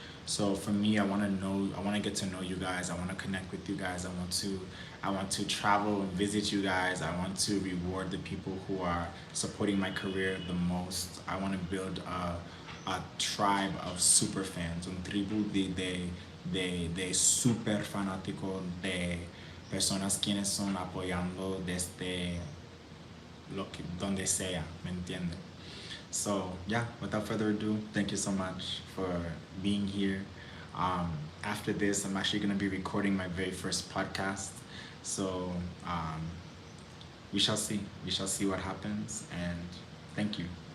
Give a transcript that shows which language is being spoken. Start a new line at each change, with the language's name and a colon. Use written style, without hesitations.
English: So for me, I want to get to know you guys. I want to connect with you guys. I want to travel and visit you guys. I want to reward the people who are supporting my career the most. I want to build a tribe of super fans,
Spanish: un tribu de super fanáticos, de personas quienes son apoyando desde donde sea, ¿me entienden?
English: So yeah, without further ado, thank you so much for being here. After this, I'm actually going to be recording my very first podcast. So we shall see. We shall see what happens. And thank you.